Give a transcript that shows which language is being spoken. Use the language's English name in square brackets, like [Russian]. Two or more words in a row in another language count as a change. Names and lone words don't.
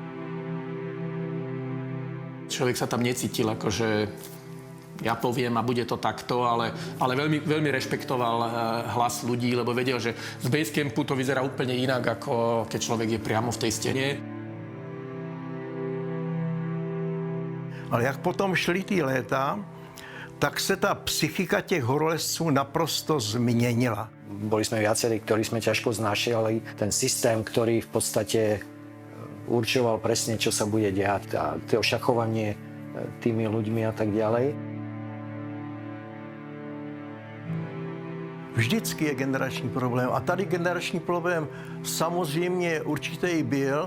[Slovak] Človek sa tam necítil akože ja poviem a bude to takto, ale veľmi, veľmi rešpektoval hlas ľudí, lebo vedel, že z basecampu to vyzerá úplne inak, ako keď človek je priamo v tej stene. [Czech] Ale jak potom šli ty léta, tak se ta psychika těch horolezců naprosto změnila. [Slovak] Boli sme viacerí, ktorí sme ťažko znášali ten systém, ktorý v podstate určoval presne, čo sa bude diať a to šachovanie tými ľuďmi a tak ďalej. [Czech] Vždycky je generační problém a tady generační problém samozřejmě určitý byl.